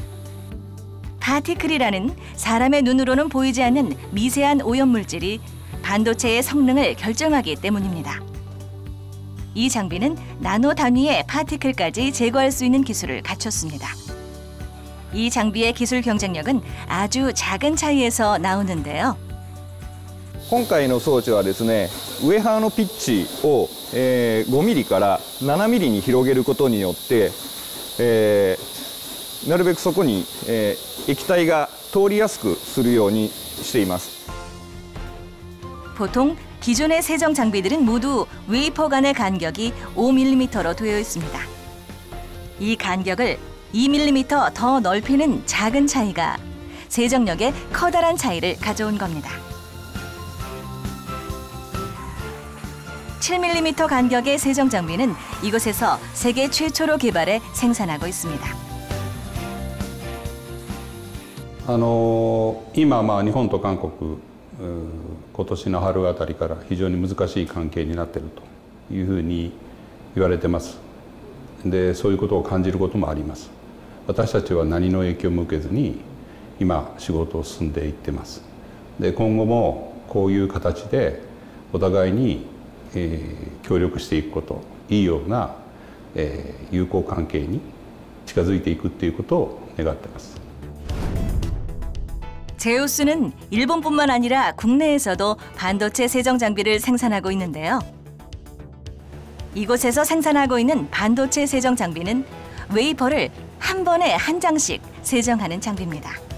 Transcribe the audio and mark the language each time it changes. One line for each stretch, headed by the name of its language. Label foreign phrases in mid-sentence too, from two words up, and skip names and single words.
Korean: 파티클이라는 사람의 눈으로는 보이지 않는 미세한 오염물질이 반도체의 성능을 결정하기 때문입니다. 이 장비는 나노 단위의 파티클까지 제거할 수 있는 기술을 갖췄습니다. 이 장비의 기술 경쟁력은 아주 작은 차이에서 나오는데요.
Japanese: 今回の装置はですね、上側のピッチを、5ミリから7ミリに広げることによって、なるべくそこに、液体が通りやすくするようにしています。
Korean: 보통 기존의 세정 장비들은 모두 웨이퍼 간의 간격이 5mm로 되어 있습니다. 이 간격을 2mm 더 넓히는 작은 차이가 세정력에 커다란 차이를 가져온 겁니다. 7mm 간격의 세정 장비는 이곳에서 세계 최초로 개발해 생산하고 있습니다.
Japanese: 今日本と韓国今年の春あたりから非常に難しい関係になっているというふうに言われてます。で、そういうことを感じることもあります。私たちは何の影響も受けずに今仕事を進んでいってます。で、今後もこういう形でお互いに、協力していくこと、いいような、友好関係に近づいていくということを願っています。
Korean: 제우스는 일본뿐만 아니라 국내에서도 반도체 세정 장비를 생산하고 있는데요. 이곳에서 생산하고 있는 반도체 세정 장비는 웨이퍼를 한 번에 한 장씩 세정하는 장비입니다.